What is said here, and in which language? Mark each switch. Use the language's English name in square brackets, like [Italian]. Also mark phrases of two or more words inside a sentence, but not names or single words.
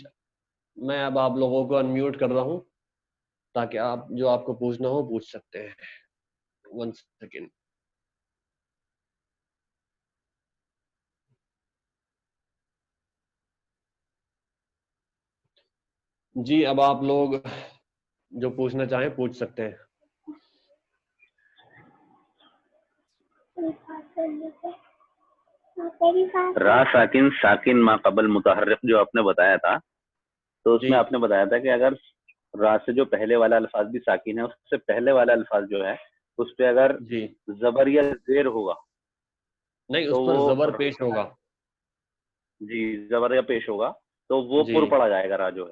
[Urdu] میں اب آپ لوگوں کو انمیوٹ کر رہا ہوں تاکہ آپ جو آپ کو پوچھنا ہو پوچھ سکتے ہیں. 1 سیکنڈ. جی اب آپ لوگ جو پوچھنا چاہیں پوچھ سکتے ہیں. را ساکن ساکن ما قبل متحرک جو آپ نے بتایا تھا، تو اس میں آپ نے بتایا تھا کہ اگر را سے جو پہلے والا الفاظ بھی ساکن ہے، اس سے پہلے والا الفاظ جو ہے اس پہ اگر زبر یا زیر ہوگا نہیں، اس پر زبر پیش ہوگا. جی زبر یا پیش ہوگا تو وہ پر پڑا جائے گا را جو ہے.